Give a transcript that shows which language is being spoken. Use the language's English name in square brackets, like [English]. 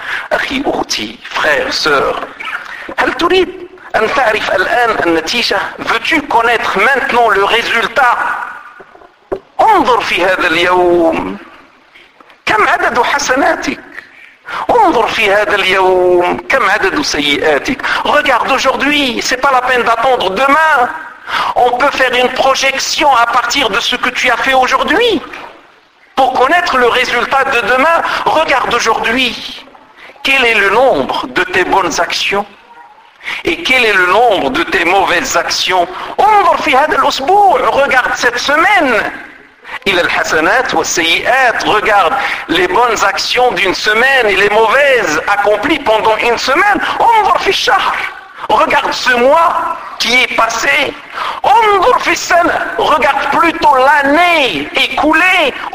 [Arabic] Akhi ukhti, [French] frère, sœur, [Arabic] hal turid أن تعرف الآن النتيجة؟ [French] veux-tu connaître maintenant le résultat؟ [Arabic] انظر في هذا اليوم كم عدد حسناتك؟ انظر في هذا اليوم كم عدد سيئاتك؟ [French] regarde aujourd'hui, c'est pas la peine d'attendre demain. On peut faire une projection à partir de ce que tu as fait aujourd'hui pour connaître le résultat de demain. Regarde aujourd'hui, quel est le nombre de tes bonnes actions؟ Et quel est le nombre de tes mauvaises actions? [Arabic] انظر في هذا الأسبوع, [French] regarde cette semaine. [Arabic] إلى الحسنات والسيئات, [French] regarde les bonnes actions d'une semaine et les mauvaises accomplies pendant une semaine. [Arabic] انظر في الشهر, [French] regarde ce mois qui est passé. [Arabic] انظر في السنة, [French] regarde plutôt l'année écoulée.